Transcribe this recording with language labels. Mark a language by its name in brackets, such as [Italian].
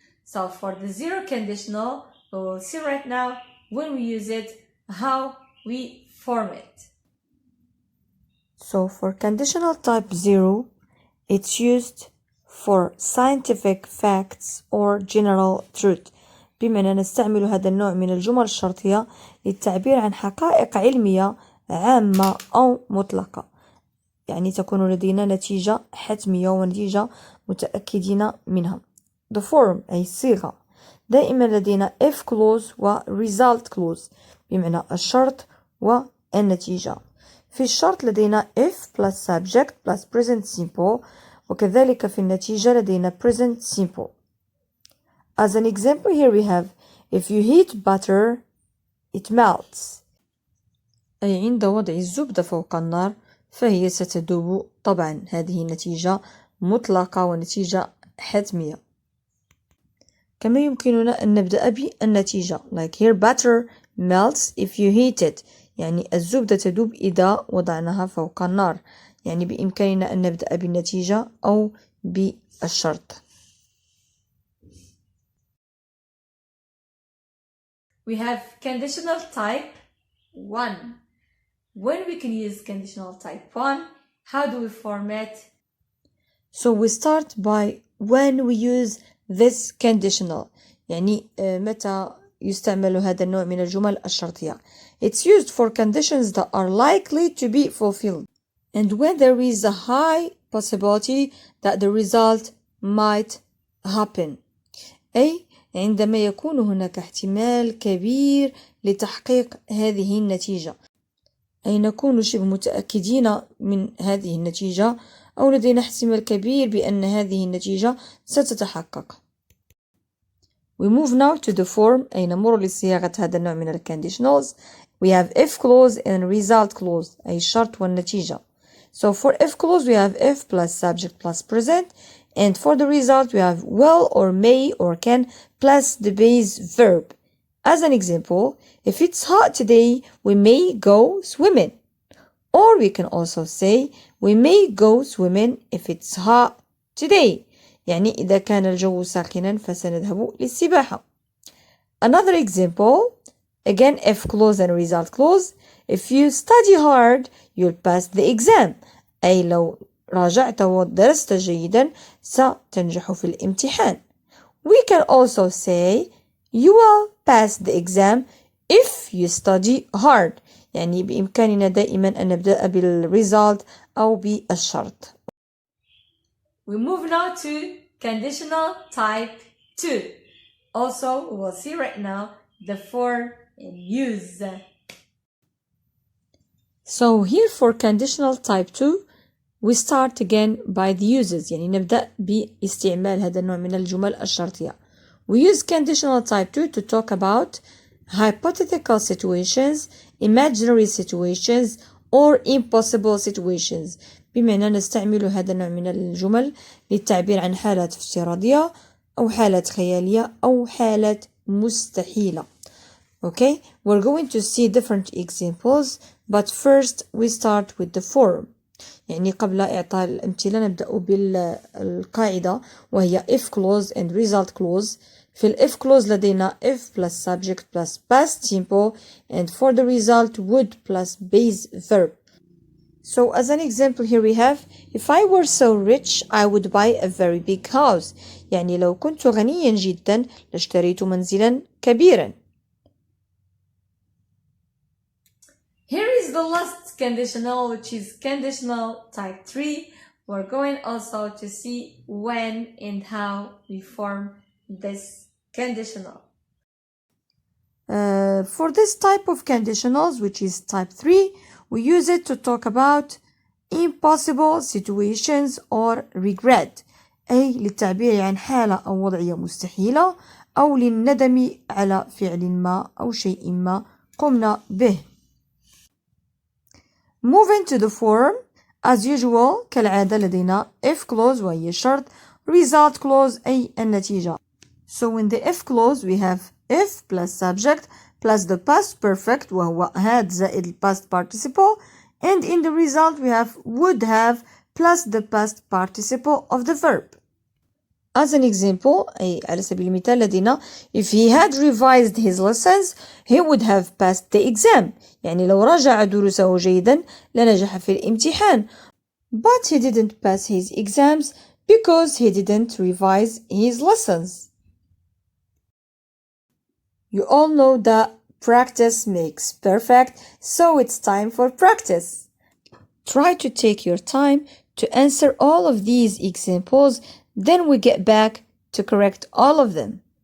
[English] So for the zero conditional, we will see right now when we use it, how we form it. So for conditional type 0, it's used for scientific facts or general truth. [Arabic] بمعنى نستعمل هذا النوع من الجمل الشرطية للتعبير عن حقائق علمية عامة أو مطلقة. يعني تكون لدينا نتيجة حتمية ونتيجة متأكدين منها. [English] The form [Arabic] أي الصيغة. دائما لدينا if clause و result clause بمعنى الشرط والنتيجة. في الشرط لدينا [English] if plus subject plus present simple [Arabic] وكذلك في النتيجة لدينا present simple. [English] As an example here we have if you heat butter it melts. [Arabic] أي عند وضع الزبدة فوق النار فهي ستذوب. طبعا هذه نتيجة مطلقة ونتيجة حتمية. كما يمكننا أن نبدأ بالنتيجة [English] like here butter melts if you heat it [Arabic] يعني الزبدة تذوب إذا وضعناها فوق النار. يعني بإمكاننا أن نبدأ بالنتيجة أو بالشرط. [English] We have conditional type 1. When we can use conditional type 1, how do we format? So we start by when we use this conditional. [Arabic] يعني متى يستعمل هذا النوع من الجمل الشرطية. [English] It's used for conditions that are likely to be fulfilled. And when there is a high possibility that the result might happen. [Arabic] أي عندما يكون هناك احتمال كبير لتحقيق هذه النتيجة. أي نكون شبه متأكدين من هذه النتيجة أو لدينا احتمال كبير بأن هذه النتيجة ستتحقق. [English] We move now to the form [Arabic] أي نمر لصياغة هذا النوع من [English] conditionals. We have if clause and result clause [Arabic] أي الشرط والنتيجة. [English] So for if clause we have if plus subject plus present, and for the result we have will or may or can plus the base verb. As an example, if it's hot today, we may go swimming. Or we can also say we may go swimming if it's hot today. [Arabic] يعني إذا كان الجو ساخنا فسنذهب للسباحة. [English] Another example, again if clause and result clause. If you study hard, you'll pass the exam. [Arabic] أي لو راجعت ودرست جيدا ستنجح في الامتحان. [English] We can also say you will pass the exam if you study hard. [Arabic] يعني بإمكاننا دائما أن نبدأ بالresult أو بالشرط. [English] We move now to conditional type 2. Also, we will see right now the form and use. So here for conditional type 2, we start again by the uses. [Arabic] يعني نبدأ باستعمال هذا النوع من الجمل الشرطية. [English] We use conditional type 2 to talk about hypothetical situations, imaginary situations, or impossible situations. [Arabic] بمعنى نستعمل هذا النوع من الجمل للتعبير عن حالات افتراضية أو حالات خيالية أو حالات مستحيلة. [English] Okay, we're going to see different examples, but first we start with the form. [Arabic] يعني قبل إعطاء الأمثلة نبدأ بالقاعدة وهي [English] if clause and result clause. [Arabic] في ال [English] if clause لدينا if plus subject plus past simple, and for the result would plus base verb. So as an example here we have if I were so rich I would buy a very big house. [Arabic] يعني لو كنت غنيا جدا لاشتريت منزلا كبيرا. [English] Here is the last conditional, which is conditional type 3. We're going also to see when and how we form this conditional. For this type of conditionals, which is type 3, we use it to talk about impossible situations or regret. [Arabic] أي للتعبير عن حالة أو وضعية مستحيلة أو للندم على فعل ما أو شيء ما قمنا به. [English] Moving to the form, as usual [Arabic] كالعادة لدينا [English] if clause [Arabic] وهي شرط, [English] result clause [Arabic] أي النتيجة. [English] So in the if clause we have if plus subject plus the past perfect وهو had زائد past participle, and in the result we have would have plus the past participle of the verb. As an example, [Arabic] أي على سبيل المثال لدينا [English] if he had revised his lessons he would have passed the exam. [Arabic] يعني لو راجع دروسه جيدا لنجح في الامتحان. [English] But he didn't pass his exams because he didn't revise his lessons. You all know that practice makes perfect, so it's time for practice. Try to take your time to answer all of these examples, then we get back to correct all of them.